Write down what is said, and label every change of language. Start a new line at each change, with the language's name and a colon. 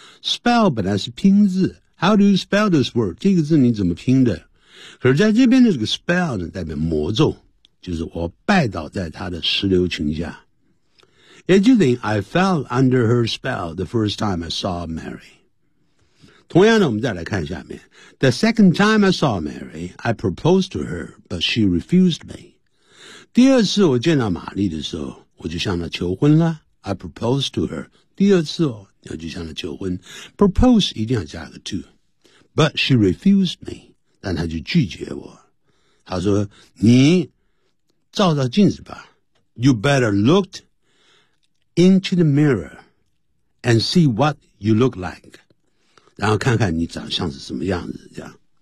Chinese: spell 本来是拼字。
English: How do you spell this word?
Chinese: 这个字你怎么拼的？可是在这边的这个 spell 呢，代表魔咒，就是我拜倒在他的石榴裙下。也就等于
English: I fell under her spell the first time I saw Mary.
Chinese: 同样呢，我们再来看下面。
English: The second time I saw Mary, I proposed to her, but she refused me.
Chinese: 第二次我见到玛丽的时候，我就向她求婚了。
English: I proposed to her.
Chinese: 第二次哦。要就向他求婚 ,propose 一定要加个 to,
English: but she refused me,
Chinese: 但他就拒绝我。他说你照照镜子吧 ,
English: you better look into the mirror and see what you look like,
Chinese: 然后看看你长相是什么样子这样。